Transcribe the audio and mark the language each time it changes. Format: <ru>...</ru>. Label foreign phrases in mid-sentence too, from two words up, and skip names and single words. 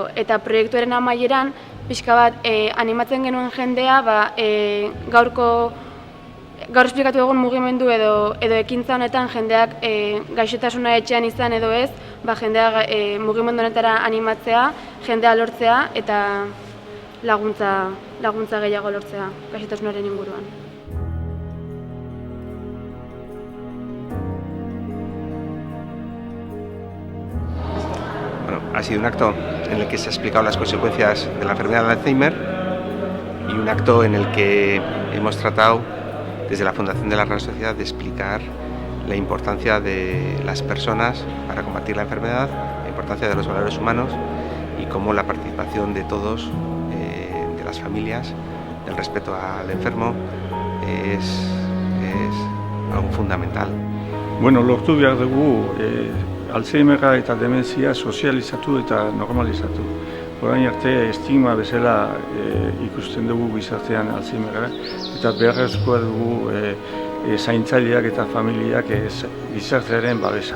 <eu>Eta proiektuaren amaieran, pixka bat, animatzen genuen jendea, gaur esplikatu egun mugimendu edo ekintza honetan jendeak gaixotasuna etxean izan edo ez, jendea mugimendu honetara animatzea, jendea lortzea eta laguntza gehiago lortzea gaixotasunaren inguruan.</eu> <es>Bueno, ha sido un acto en el que se han explicado las consecuencias de la enfermedad de Alzheimer y un acto en el que hemos tratado desde la Fundación de la Real Sociedad de explicar la importancia de las personas para combatir la enfermedad, la importancia de los valores humanos y cómo la participación de todos, de las familias, el respeto al enfermo es algo fundamental.</es> <eu>Bueno, lortu behar dugu Alzheimerra eta dementzia sozializatu eta normalizatu. Orain arte estigma bezala ikusten dugu gizartean Alzheimerra eta beharrezkoa dugu zaintzaileak eta familiak gizartearen babesa.</eu>